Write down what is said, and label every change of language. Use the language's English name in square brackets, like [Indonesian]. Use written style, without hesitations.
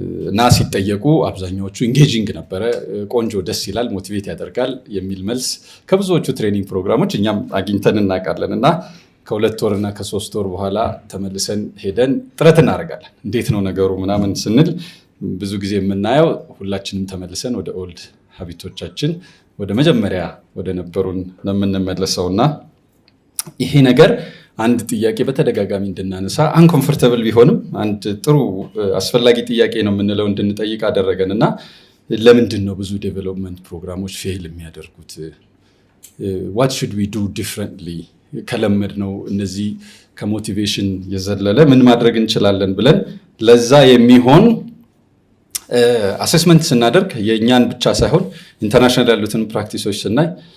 [Amharic] እና ሲጠየቁ አብዛኛዎቹ ኢንጌጂንግ ነበረ፣ ቆንጆ፣ ደስ ይላል፣ ሞቲቬት ያደርጋል የሚል መልስ ከብዙዎቹ ትሬኒንግ ፕሮግራሞች እኛም አግኝተን እናውቃለን። እና ከ2 ወርና ከ3 ወር በኋላ ተመልሰን ሄደን ጥረት እናደርጋለን። እንዴት ነው ነገሩ ምናምን ስንል ብዙ ጊዜ የምናየው ሁላችንም ተመልሰን ወደ ኦልድ ሀቢቶቻችን ወደ መጀመሪያ ወደ ነበሩን ነው የምንመለሰው። እና ይሄ ነገር አንድ ጥያቄ በተደጋጋሚ እንድናነሳ አንኮምፎርተብል ቢሆንም አንድ ጥሩ አስፈላጊ ጥያቄ ነው የምንለው እንድንጠይቅ አደረገን። እና ለምንድን ነው ብዙ ዴቨሎፕመንት ፕሮግራሞች ፌል የሚያደርጉት? [English] what should we do differently? [Amharic] ከለመድ ነው እነዚህ ከሞቲቬሽን የዘለለ ምን ማድረግ እንችላለን ብለን ለዛ የሚሆን አሴስመንት ስናደርግ የእኛን ብቻ ሳይሆን ኢንተርናሽናል ያሉትን ፕራክቲሶች ስናይ